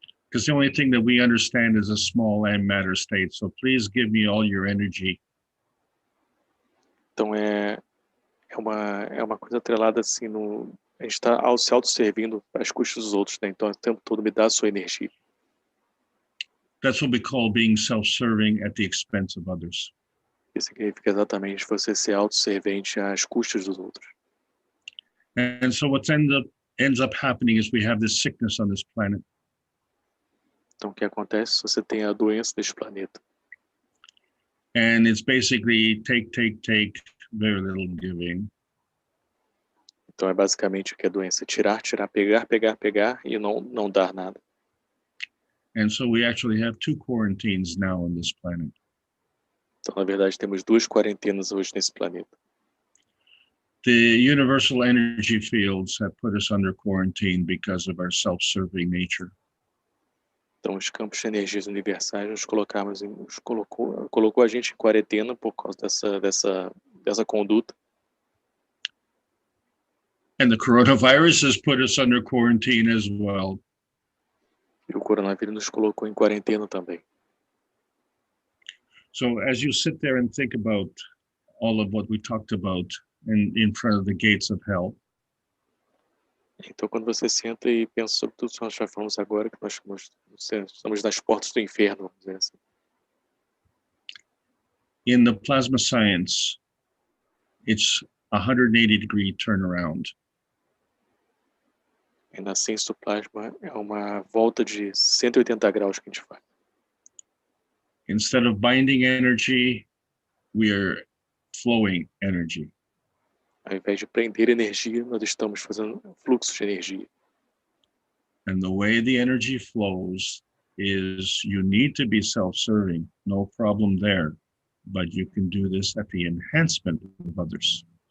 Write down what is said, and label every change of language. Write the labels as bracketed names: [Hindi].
[English] Because the only thing that we understand is a small m matter state. So please give me all your energy. [Portuguese] Então é uma coisa atrelada assim, a gente está se auto-servindo às custas dos outros, né? Então o tempo todo me dá a sua energia. [English] That's what we call being self-serving at the expense of others. [Portuguese] Isso significa exatamente você ser auto-servente às custas dos outros. [English] And so what ends up happening is we have this sickness on this planet. [Portuguese] Então o que acontece? Você tem a doença deste planeta. [English] And it's basically take, very little giving. [Portuguese] Então é basicamente o que é a doença: tirar, pegar e não dar nada. [English] And so we actually have 2 quarantines now on this planet. [Portuguese] Então na verdade temos 2 quarentenas hoje nesse planeta. [English] The universal energy fields have put us under quarantine because of our self-serving nature. [Portuguese] Então os campos de energias universais colocou a gente em quarentena por causa dessa conduta. [English] And the coronavirus has put us under quarantine as well. [Portuguese] E o coronavírus nos colocou em quarentena também. [English] So as you sit there and think about all of what we talked about in front of the gates of hell, [Portuguese] então quando você senta e pensa sobre tudo que nós já falamos agora, que nós estamos nas portas do inferno, vamos dizer assim. [English] In the plasma science, it's 180-degree turnaround. [Portuguese] E na ciência do plasma é uma volta de 180 graus que a gente faz. [English] Instead of binding energy, we are flowing energy. [Portuguese] Ao invés de prender energia, nós estamos fazendo fluxo de energia. [English] And the way the energy flows is you need to be self-serving, no problem there, but you can do this at the enhancement of others.